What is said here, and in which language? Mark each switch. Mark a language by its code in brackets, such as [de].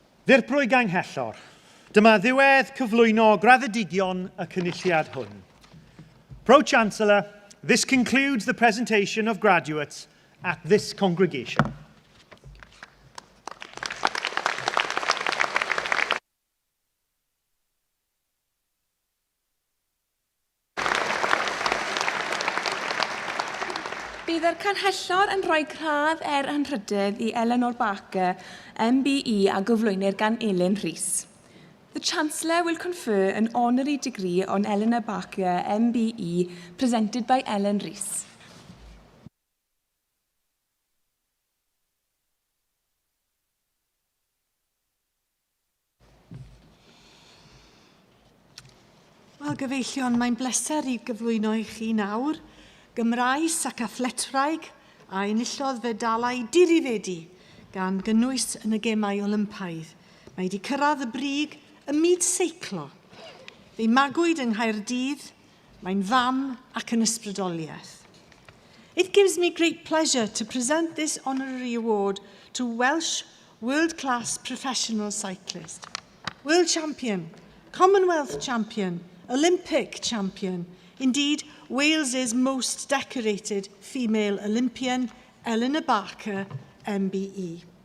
[cy] Ddirprwy ganghellor, dyma ddiwedd cyflwyno graddedigion y cynulliad hwn. [en] Pro-Chancellor, this concludes the presentation of graduates at this congregation. [cy] Bydd yr canhellor yn rhoi gradd anrhydedd I Eleanor Barker, MBE a gyflwynir gan Elin Rhys. [en] The Chancellor will confer an honorary degree on Eleanor Barker, MBE, presented by Ellen Rhys. [cy] Wel, gyfeillion, mae'n bleser I gyflwyno I chi nawr. Gymraes ac athletwraig a enillodd fedalau dirifedi gan gynnwys yn y gemau Olympaidd. Mae wedi cyrraedd y brig y myd seiclo. Fe'i magwyd yng Nghaerdydd, mae'n fam ac yn ysbrydoliaeth. [en] It gives me great pleasure to present this honorary award to Welsh world-class professional cyclist, world champion, Commonwealth champion, Olympic champion, indeed Wales's most decorated female Olympian, Eleanor Barker, MBE.